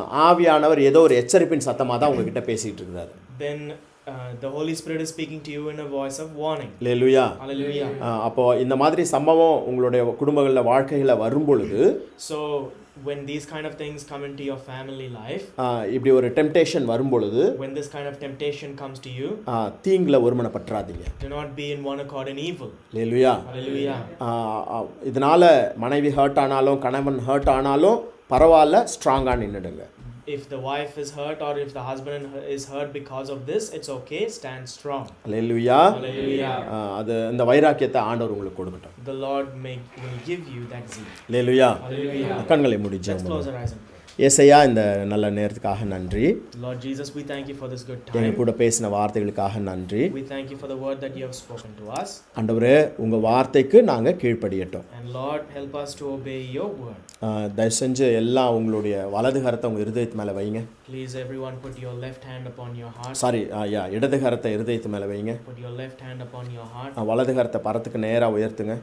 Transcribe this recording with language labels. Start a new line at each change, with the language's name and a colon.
Tamil: ஆவியானவர் ஏதோ ஒரு எச்சரிப்பின் சத்தமாக தான் உங்ககிட்ட பேசிகிட்டு இருக்கிறாரு.
English: then the Holy Spirit is speaking to you in a voice of warning.
Tamil: Hallelujah.
English: Hallelujah.
Tamil: அப்போ இந்த மாதிரி சம்பவம் உங்களுடைய குடும்பங்களில் வாழ்க்கையில் வரும் பொழுது,
English: So when these kind of things come into your family life,
Tamil: இப்படி ஒரு டெம்டேஷன் வரும் பொழுது,
English: when this kind of temptation comes to you,
Tamil: தீங்குல ஒருமனப்பற்றாதீங்க.
English: do not be in one accord in evil.
Tamil: Hallelujah.
English: Hallelujah.
Tamil: இதனால மனைவி ஹர்ட் ஆனாலும் கணவன் hurt ஆனாலும் பரவாயில்ல, ஸ்ட்ராங்காக நின்றுடுங்க.
English: if the wife is hurt or if the husband is hurt because of this, it's okay, stand strong.
Tamil: Hallelujah.
English: Hallelujah.
Tamil: அது அந்த வைராக்கியத்தை ஆண்டவர் உங்களுக்கு கொடுக்கட்டும்.
English: The Lord will give you that zeal.
Tamil: Hallelujah.
English: Hallelujah.
Tamil: கண்களை மூடி
English: Let's
Tamil: ஜெபம்
English: close
Tamil: பண்ணுவோம்.
English: our eyes and pray.
Tamil: ஏசையா, இந்த நல்ல நேரத்துக்காக நன்றி.
English: Lord Jesus, we thank you for this good
Tamil: எங்க
English: time.
Tamil: கூட பேசின வார்த்தைகளுக்காக நன்றி.
English: We thank you for the word that you have spoken to us.
Tamil: ஆண்டவரே, உங்க வார்த்தைக்கு நாங்க கீழ்ப்படியட்டும்.
English: And Lord, help us to obey your word.
Tamil: தயவு செஞ்சு எல்லாம் உங்களுடைய வலது கரத்தை உங்க இருதயத்து மேல வைங்க.
English: Please everyone put your left hand upon your heart.
Tamil: Sorry, இடது கரத்தை இருதயத்து மேல வைங்க.
English: Put your left hand upon your heart
Tamil: வலது கரத்தை பரத்துக்கு நேரா உயர்த்துங்க.